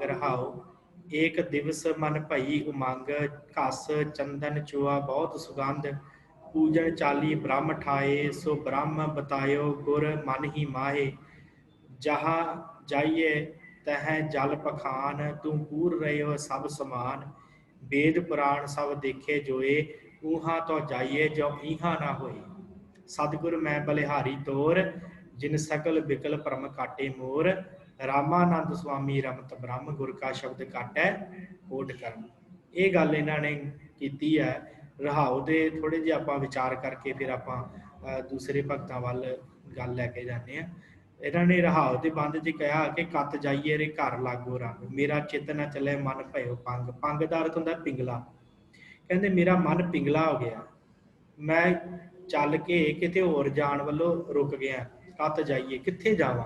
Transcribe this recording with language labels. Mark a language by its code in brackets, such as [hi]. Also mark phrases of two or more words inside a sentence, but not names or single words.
[bra] रहाओ, एक दिवस मन भई उमंग, घस चंदन चुआ बहुत सुगंध, पूजन चाली ब्रह्म ठाए, सो ब्रह्म बताइओ गुर मन ही माहे, जहां जाइए तह जल पखान, तूं पूर रहिओ सभ समान, वेद पुराण सब देखे जोए, ऊहा तो जाइए जो ईहा ना होए, सतगुर मैं बलिहारी तोर, जिन सकल बिकल परम काटे मोर, रामानंद स्वामी रमत ब्रह्म गुर का शब्द काटै ओट करम। [pa] ਯੇ ਗੱਲ ਇਨ੍ਹਾਂ ਨੇ ਕੀਤੀ ਹੈ। ਰਹਾਓ ਦੇ ਥੋੜ੍ਹੇ ਜੇ ਆਪਾਂ ਵਿਚਾਰ ਕਰਕੇ ਫਿਰ ਆਪਾਂ ਦੂਸਰੇ ਭਗਤਾਂ ਵੱਲ ਗੱਲ ਲੈਕੇ ਜਾਣੇ ਹੈਂ। ਇਹਨਾਂ ਨੇ ਰਹਾਉ ਦੇ ਬੰਦ 'ਚ ਕਿਹਾ ਕਿ [bra] कत जाइए रे घर लागो रंग, मेरा चित ना चले मन भइओ पंग। [pa] ਪੰਗ ਦਾ ਅਰਥ ਹੁੰਦਾ ਪਿੰਗਲਾ। ਕਹਿੰਦੇ ਮੇਰਾ ਮਨ ਪਿੰਗਲਾ ਹੋ ਗਿਆ, ਮੈਂ ਚੱਲ ਕੇ ਕਿਤੇ ਹੋਰ ਜਾਣ ਵੱਲੋਂ ਰੁਕ ਗਿਆ। [bra] कत जाइए, [pa] ਕਿੱਥੇ ਜਾਵਾਂ?